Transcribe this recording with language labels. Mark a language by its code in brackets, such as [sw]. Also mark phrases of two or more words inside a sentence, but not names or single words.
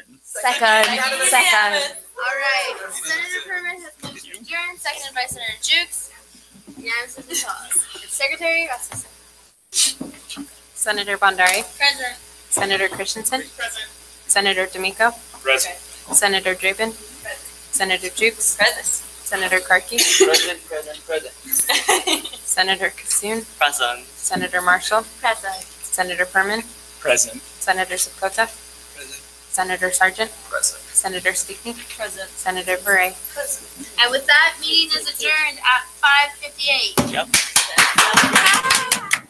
[en] Second. All right, Senator Perman has moved to adjourn, seconded by Senator Jukes. Unanimous of the cause. Secretary Rasmussen. Senator Bondari? Present. Senator Christensen? Present. Senator D'Amico? Present. Senator Draven? Senator Jukes? Present. Senator Karki? Present. Senator Kassoon? Present. Senator Marshall? Present. Senator Perman? Present. Senator Sakota? Present. Senator Sargent, Present. Senator Stickney, Present. Senator Bray. And with that, meeting is adjourned at 5:58. Yep.